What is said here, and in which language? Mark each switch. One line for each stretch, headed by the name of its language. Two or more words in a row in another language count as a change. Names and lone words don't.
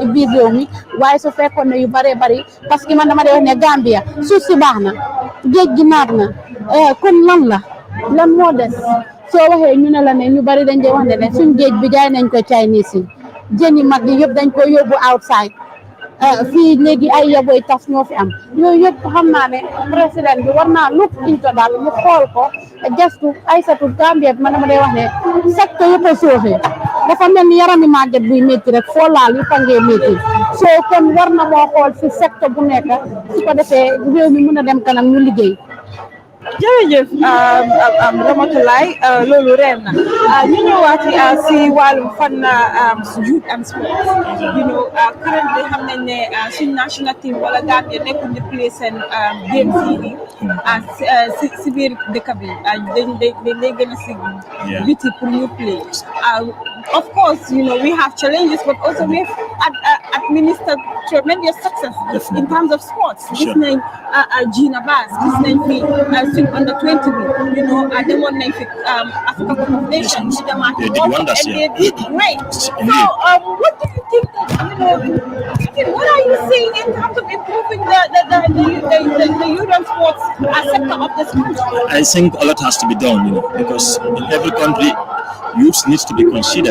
Wolof: biir réew mi waaye su fekkoon ne yu bëree bëri
French: parce que
Wolof: man dama dee wax ne Gambia suuf si baax na géej gi naat na kon lan moo des soo waxee ñu ne la ne ñu bari dañ dee wax ne suñ géej bi jaay nañ ko Chinese yi jën yi mag yi yëpp dañ ko yóbbu outside fii léegi ay yaboy tas ñoo fi am yooyu yëpp xam naa ne président bi war naa
English: look into
Wolof: daal mu xool ko gestu Aïssatou Gambia bi man dama dee wax ne secteur yëpp a sooxee dafa mel ni yarami màgget buy métti rek foo laal yu tangee métti soo kon war na moo xool si secteur bu nekk su ko defee réew mi mën a dem kanam ñu liggéey. jërëjëf Ramatoulaye loolu reer na ñu ñëwaat si wàllum fan
English: youth and sports currently
Wolof: xam nañ ne suñ
English: national team
Wolof: wala Gambia nekkul di play seen games yi si biir dëkk bi dañ gën a si biti pour ñu play
English: of course we have challenges but also we have administered tremendous success in terms of sports
Wolof: gis nañ Gina Bass gis nañ fi suñ under 20 bi demoon nañ fi
English: Africa Cup of Nations and they did great so what do you think what are you seeing in terms of improving the youth and sports sector of this country? I think a lot has to be done, because in every country, youth needs to be considered.